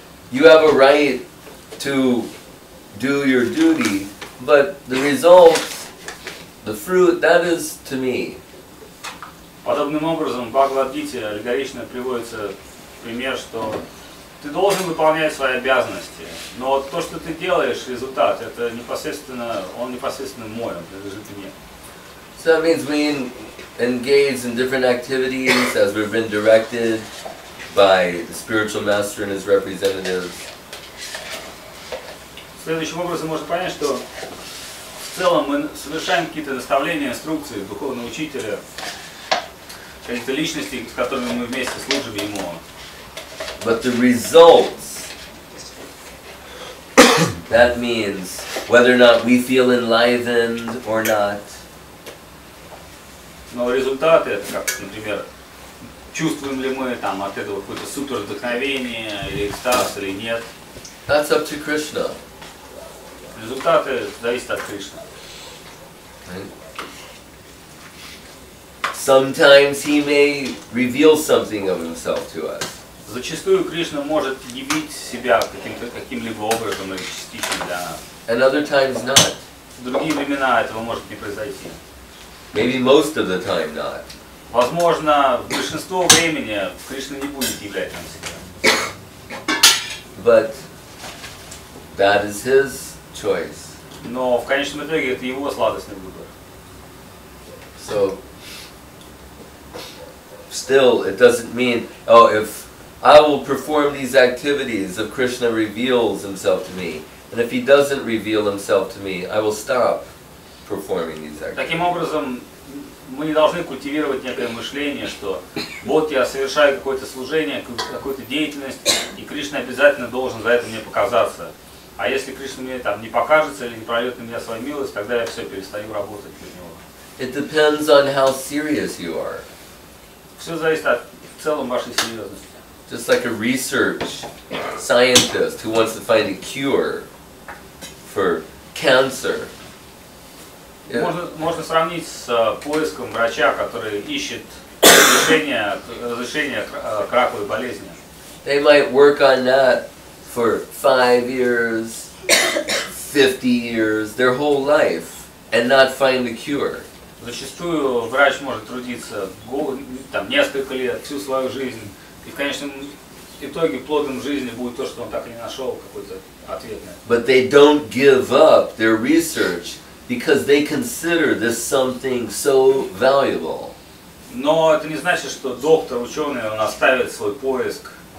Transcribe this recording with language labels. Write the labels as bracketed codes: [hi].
[en] You have a right to do your duty, but the result, the fruit, that is to me. [ru] Подобным образом в Бхагавад-гите аллегорично приводится пример, что ты должен выполнять свои обязанности, но то, что ты делаешь, результат, это непосредственно, он непосредственно мой, он принадлежит мне. [en] So that means we engage in different activities as we've been directed by the spiritual master and his representatives. [ru] Следующим образом можно понять, что в целом мы совершаем какие-то наставления, инструкции духовного учителя, каких-то личностей, с которыми мы вместе служим ему. [en] But the results, that means whether or not we feel enlivened or not. [ru] Но результаты, это как, например, чувствуем ли мы там от этого какое-то супер вдохновение или экстаз или нет. [en] That's up to Krishna. [ru] Результаты зависят от Кришны. [en] Right? Sometimes he may reveal something of himself to us. [ru] Зачастую Кришна может явить себя каким-либо образом или частично для нас. [en] And other times not. [ru] В другие времена этого может не произойти. [en] Maybe most of the time not. [ru] Возможно, в большинство времени Кришна не будет являть нам себя. [en] But that is his choice. [ru] Но в конечном итоге это его сладостный выбор. [en] So, still, it doesn't mean, oh, if I will perform these activities if Krishna reveals himself to me, and if he doesn't reveal himself to me, I will stop performing these activities. [ru] Таким образом, мы не должны культивировать некое мышление, что вот я совершаю какое-то служение, какую-то деятельность, и Кришна обязательно должен за это мне показаться. А если Кришна мне там не покажется или не прольет на меня свою милость, тогда я все, перестаю работать для него. [en] It depends on how serious you are. [ru] Все зависит от в целом вашей серьезности. [en] Just like a research scientist who wants to find a cure for cancer. [ru] Можно сравнить с поиском врача, который ищет разрешение к раковой болезни. [en] They might work on that for 5 years, 50 years, their whole life, and not find a cure. [ru] Зачастую врач может трудиться там, несколько лет, всю свою жизнь, и в конечном итоге плодом жизни будет то, что он так и не нашел какой-то ответ на это. [en] But they don't give up their research because they consider this something so valuable. [ru] Но это не значит, что доктор, ученый, он оставит свой поиск.